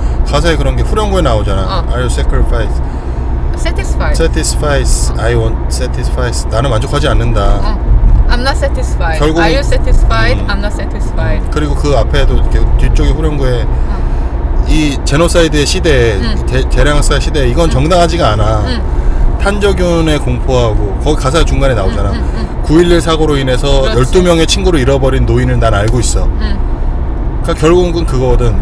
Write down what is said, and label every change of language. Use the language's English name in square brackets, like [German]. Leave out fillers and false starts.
[Korean] 가사에 그런 게 후렴구에 나오잖아. 아유 sacrifice. [English] Satisfied. Satisfied. I want satisfied. [Korean] 나는 만족하지 않는다. [English] I'm not satisfied. [Korean] 결국, [English] Are you satisfied? I'm not satisfied. [Korean] 그리고 그 앞에도 이렇게 뒤쪽에 후렴구에 이 제노사이드의 시대, 대량학살 시대 이건 정당하지가 않아. 탄저균의 공포하고 거기 가사 중간에 나오잖아. 9.11 사고로 인해서 그렇지. 12명의 친구를 잃어버린 노인을 난 알고 있어. 그러니까 결국은 그거거든.